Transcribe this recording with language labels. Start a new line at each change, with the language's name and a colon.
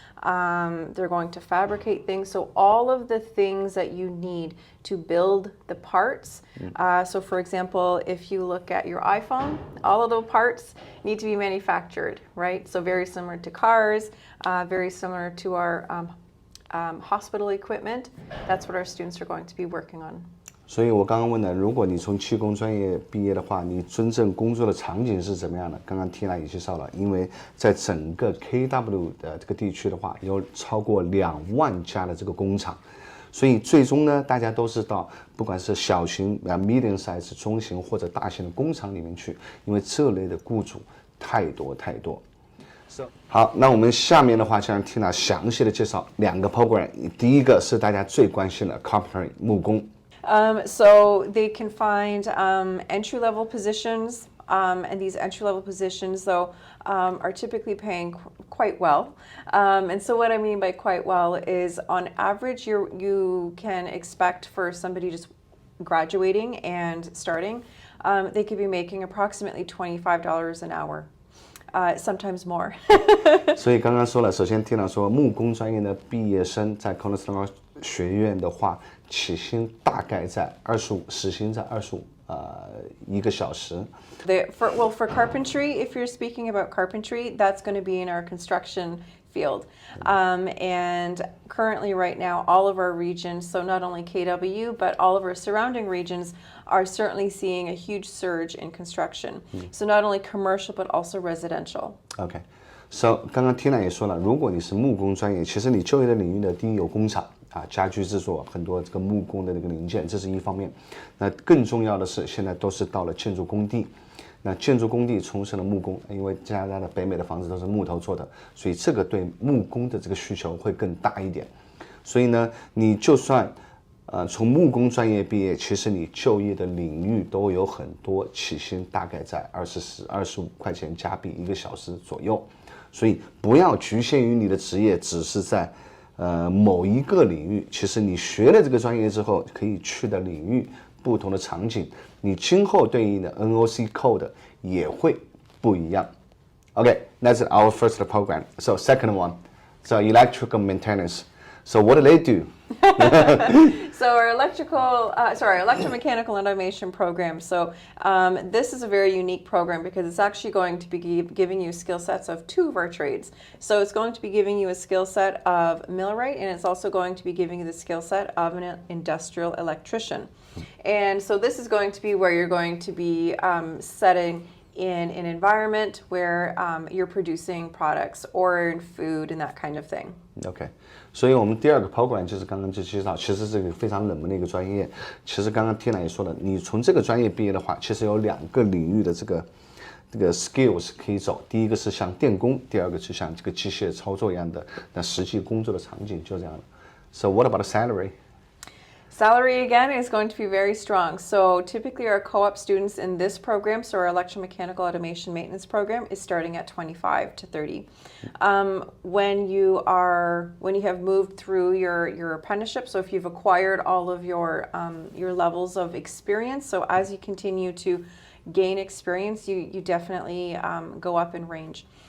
English: They're going to fabricate things. So all of the things that you need to build the parts. So for example, if you look at your iPhone, all of those parts need to be manufactured, right? So very similar to cars, very similar to our hospital equipment. That's what our students are going to be working on.
Chinese: 所以我刚刚问了，如果你从技工专业毕业的话，你真正工作的场景是怎么样的？刚刚缇娜也介绍了，因为在整个 KW 的这个地区的话，有超过2万家的这个工厂，所以最终呢，大家都是到不管是小型
English: medium size
Chinese: 中型或者大型的工厂里面去，因为这类的雇主太多太多。好，那我们下面的话就让缇娜详细的介绍2个 program， 第一个是大家最关心的 carpentry 木工。
English: So they can find entry-level positions, and these entry-level positions, though, are typically paying quite well. And so what I mean by quite well is, on average, you can expect for somebody just graduating and starting, they could be making approximately $25 an hour. Sometimes more.
Chinese: 所以刚刚说了，首先缇娜说，木工专业的毕业生在 Conestoga 学院的话，起薪大概在25，时薪在251个小时。
English: For carpentry, if you're speaking about carpentry, that's going to be in our construction field. And currently right now, all of our regions, so not only KW, but all of our surrounding regions are certainly seeing a huge surge in construction. So not only commercial, but also residential. Okay.
Chinese: So 刚刚缇娜也说了，如果你是木工专业，其实你就业的领域呢，第一有工厂家居制作很多这个木工的这个零件，这是一方面。那更重要的是，现在都是到了建筑工地。那建筑工地从事了木工，因为加拿大的北美的房子都是木头做的，所以这个对木工的这个需求会更大一点。所以呢，你就算从木工专业毕业，其实你就业的领域都有很多，起薪大概在25块钱加币1个小时左右。所以不要局限于你的职业，只是在某一个领域。其实你学了这个专业之后，可以去的领域不同的场景，你今后对应的 NOC code 也会不一样。
English: Okay, that's our first program. So second one, so electrical maintenance. So what do they do? So our electromechanical automation program. So this is a very unique program because it's actually going to be giving you skill sets of two of our trades. So it's going to be giving you a skill set of millwright, and it's also going to be giving you the skill set of an industrial electrician. And so this is going to be where you're going to be setting in an environment where you're producing products or in food and that kind of thing.
Chinese: OK， 所以我们第二个program就是刚刚就介绍，其实是一个非常冷门的一个专业。其实刚刚 Tina 也说了，你从这个专业毕业的话，其实有2个领域的这个 skills 可以走。第一个是像电工，第二个是像这个机械操作一样的，那实际工作的场景就这样了。
English: So what about the salary? Salary, again, is going to be very strong. So typically our co-op students in this program, so our electromechanical automation maintenance program, is starting at 25 to 30. When you have moved through your apprenticeship, so if you've acquired all of your levels of experience, so as you continue to gain experience, you definitely go up in range.